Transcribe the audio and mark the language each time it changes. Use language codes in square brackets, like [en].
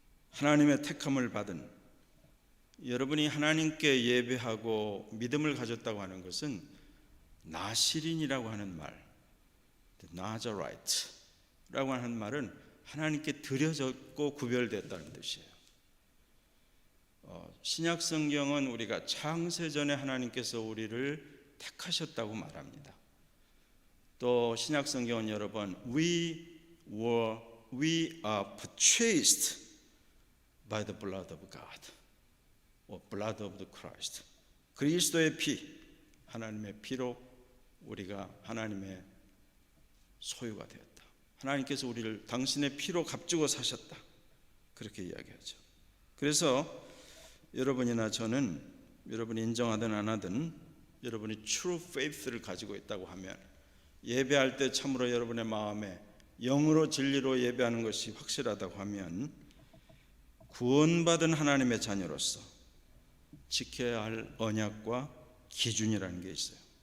[ko] 하나님의 택함을 받은 여러분이 하나님께 예배하고 믿음을 가졌다고 하는 것은 나시린이라고 하는 말, 나자라이트라고 하는 말은 하나님께 드려졌고 구별됐다는 뜻이에요. 신약 성경은 우리가 창세전에 하나님께서 우리를 택하셨다고 말합니다. 또 신약 성경은 여러 번 [en] we are purchased by the blood of God, or blood of the Christ. [ko] 그리스도의 피, 하나님의 피로 우리가 하나님의 소유가 되었다. 하나님께서 우리를 당신의 피로 값주고 사셨다, 그렇게 이야기하죠. 그래서 여러분이나 저는, 여러분이 인정하든 안 하든 여러분이 [en] true faith [ko] 를 가지고 있다고 하면, 예배할 때 참으로 여러분의 마음에 영으로 진리로 예배하는 것이 확실하다고 하면 구원받은 하나님의 자녀로서 지켜야 할 언약과 기준이라는 게 있어요.